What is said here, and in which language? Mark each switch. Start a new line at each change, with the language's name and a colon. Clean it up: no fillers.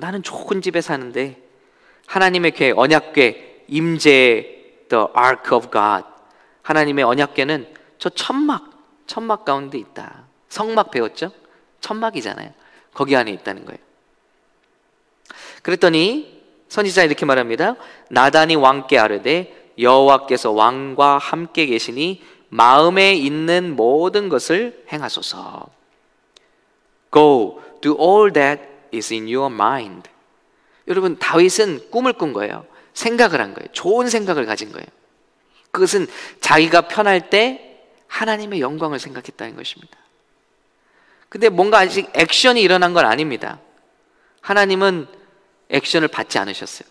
Korean: 나는 좋은 집에 사는데 하나님의 궤, 언약궤, 임재,
English: the ark of God,
Korean: 하나님의 언약궤는 저 천막 가운데 있다. 성막 배웠죠? 천막이잖아요. 거기 안에 있다는 거예요. 그랬더니 선지자 이렇게 말합니다. 나단이 왕께 아뢰되, 여호와께서 왕과 함께 계시니 마음에 있는 모든 것을 행하소서.
English: Go, do all that is in your mind.
Korean: 여러분, 다윗은 꿈을 꾼 거예요. 생각을 한 거예요. 좋은 생각을 가진 거예요. 그것은 자기가 편할 때 하나님의 영광을 생각했다는 것입니다. 근데 뭔가 아직 액션이 일어난 건 아닙니다. 하나님은 액션을 받지 않으셨어요.